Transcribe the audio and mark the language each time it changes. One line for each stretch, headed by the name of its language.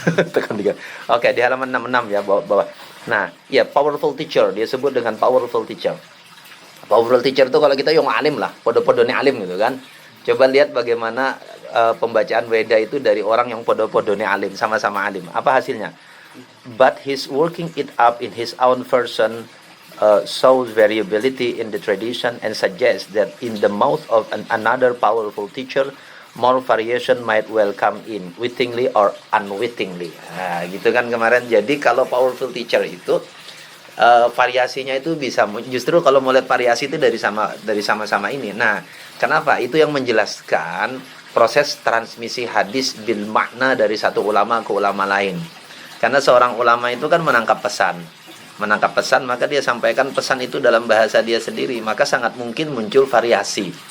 Indonesian: Tekan 3. Oke, di halaman 66 ya bawah. Nah, ya powerful teacher, dia sebut dengan powerful teacher. Powerful teacher itu kalau kita yang alim lah,
Javanese: podo-podone alim
Indonesian: gitu kan. Coba lihat bagaimana pembacaan weda itu dari orang yang
Javanese: podo-podone alim,
Indonesian: sama-sama alim. Apa hasilnya?
English: But he's working it up in his own person, shows variability in the tradition and suggests that in the mouth of another powerful teacher more variation might well come in, wittingly or unwittingly.
Indonesian: Nah, gitu kan kemarin. Jadi kalau powerful teacher itu variasinya itu bisa, justru kalau mau lihat variasi itu dari sama-sama ini. Nah, kenapa? Itu yang menjelaskan proses transmisi hadis bil makna dari satu ulama ke ulama lain. Karena seorang ulama itu kan menangkap pesan, maka dia sampaikan pesan itu dalam bahasa dia sendiri, maka sangat mungkin muncul variasi.